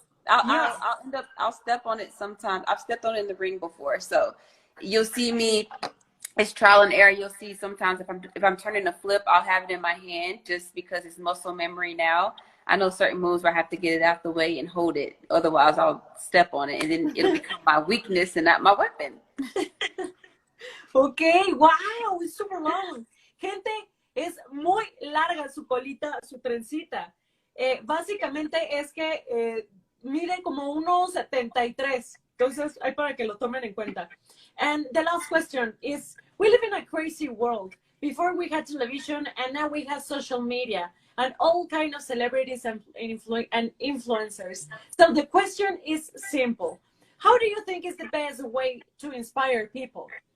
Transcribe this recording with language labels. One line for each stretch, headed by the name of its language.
English: I'll step on it sometimes. I've stepped on it in the ring before, so you'll see me. It's trial and error. You'll see sometimes if I'm turning a flip, I'll have it in my hand just because it's muscle memory now. I know certain moves where I have to get it out the way and hold it. Otherwise, I'll step on it, and then it'll become my weakness and not my weapon. Okay, wow, it's super long.
Spanish: Gente, es muy larga su colita, su trencita. Básicamente es que miden como 1.73. Entonces, hay para que lo tomen en cuenta.
English: And the last question is, we live in a crazy world. Before we had television, and now we have social media and all kind of celebrities and influencers. So the question is simple. How do you think is the best way to inspire people?